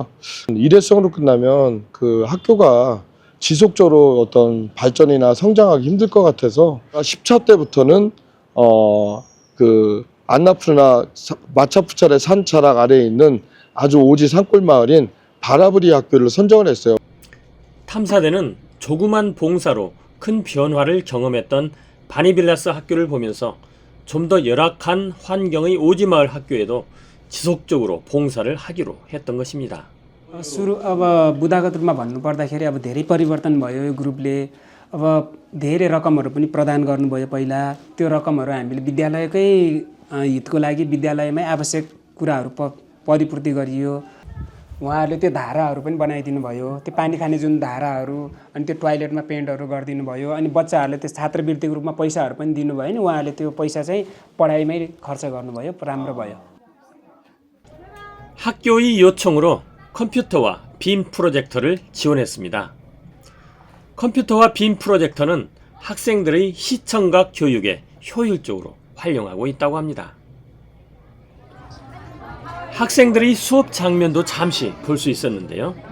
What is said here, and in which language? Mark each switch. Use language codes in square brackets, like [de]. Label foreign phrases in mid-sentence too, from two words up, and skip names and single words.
[ko] 일회성으로 끝나면 그 학교가 지속적으로 어떤 발전이나 성장하기 힘들 것 같아서 10차 때부터는 그 안나푸르나 마차푸차레 산자락 아래에 있는 아주 오지 산골마을인 바라부리 학교를 선정을 했어요. 탐사대는 조그만 봉사로 큰 변화를 경험했던 바니빌라스 학교를 보면서 좀 더 열악한 환경의 오지마을 학교에도 지속적으로 봉사를 하기로 했던 것입니다. [ne] सुरु अब बुदागत रूपमा भन्नुपर्दाखेरि अब धेरै परिवर्तन भयो यो ग्रुपले अब धेरै रकमहरू पनि प्रदान गर्नुभयो पहिला त्यो रकमहरू हामीले विद्यालयकै हितको लागि विद्यालयमै आवश्यक कुराहरू परिपूर्ति गरियो उहाँहरूले त्यो धाराहरू पनि बनाइदिनु भयो त्यो पानी खाने जुन धाराहरू अनि त्यो टोयलेटमा पेन्टहरू गरिदिनु भयो अनि बच्चाहरूले त्यो छात्रवृत्तिको रूपमा पैसाहरू पनि दिनुभयो नि उहाँहरूले त्यो पैसा चाहिँ पढाइमै खर्च गर्नुभयो राम्रो भयो. [ko] 학교의 요청으로 컴퓨터와 빔 프로젝터를 지원했습니다. 컴퓨터와 빔 프로젝터는 학생들의 시청각 교육에 효율적으로 활용하고 있다고 합니다. 학생들의 수업 장면도 잠시 볼 수 있었는데요.